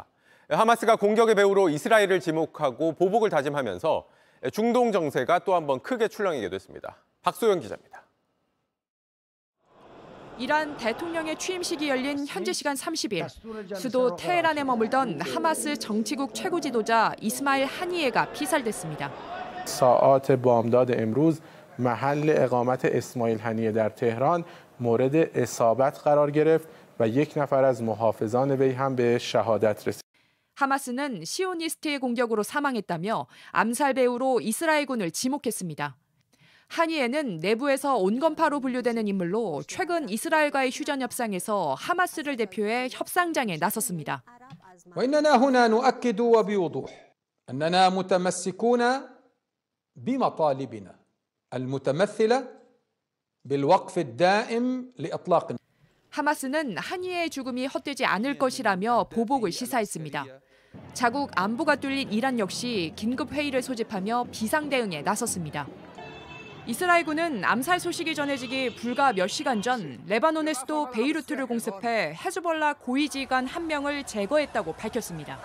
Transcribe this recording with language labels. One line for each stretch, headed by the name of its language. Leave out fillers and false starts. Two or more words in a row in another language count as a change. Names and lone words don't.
Korean: 하마스가 공격의 배후로 이스라엘을 지목하고 보복을 다짐하면서 중동 정세가 또 한 번 크게 출렁이게 됐습니다. 박소연 기자입니다. 이란 대통령의 취임식이 열린 현지 시간 30일, 수도 테헤란에 머물던 하마스 정치국 최고 지도자 이스마일 하니예가 피살됐습니다.
Persian: ساعات بامداد امروز محل اقامت اسماعیل هنیه در تهران مورد اصابت قرار گرفت و یک نفر از محافظان وی هم به شهادت رسید.
Korean: 하마스는 시오니스트의 공격으로 사망했다며 암살 배후로 이스라엘군을 지목했습니다. 하니에는 내부에서 온건파로 분류되는 인물로 최근 이스라엘과의 휴전 협상에서 하마스를 대표해 협상장에 나섰습니다.
Arabic: وإننا هنا نؤكد وبوضوح أننا متمسكون بمطالبنا المتمثلة بالوقف الدائم لإطلاق.
Korean: 하마스는 하니에의 죽음이 헛되지 않을 것이라며 보복을 시사했습니다. 자국 안보가 뚫린 이란 역시 긴급 회의를 소집하며 비상 대응에 나섰습니다. 이스라엘군은 암살 소식이 전해지기 불과 몇 시간 전 레바논의 수도 베이루트를 공습해 헤즈볼라 고위 지휘관 1명을 제거했다고 밝혔습니다.